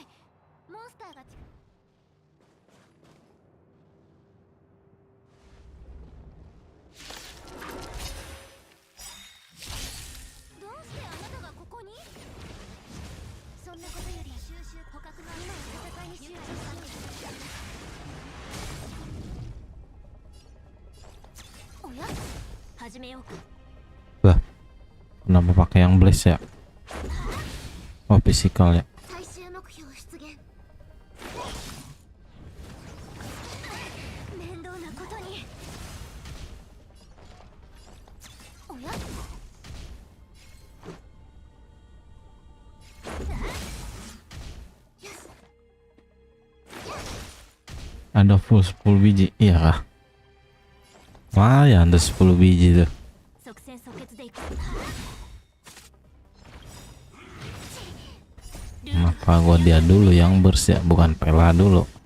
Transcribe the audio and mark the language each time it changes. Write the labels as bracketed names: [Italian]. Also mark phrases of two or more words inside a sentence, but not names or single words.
[Japanese] モンスターがどうしてあなたがここに？そんなことより収集捕獲の今の戦いに集中したんです。おや？始めようか。 [Indonesian] Lah, kenapa pakai yang blaze ya? Oh, physical ya. [Japanese] 最終目標出現。面倒なことに。おや？ [Indonesian] Ada full 10 biji, iya kah? Lumayan ada 10 biji tuh. Kenapa gua dia dulu yang burst ya, bukan Pela dulu.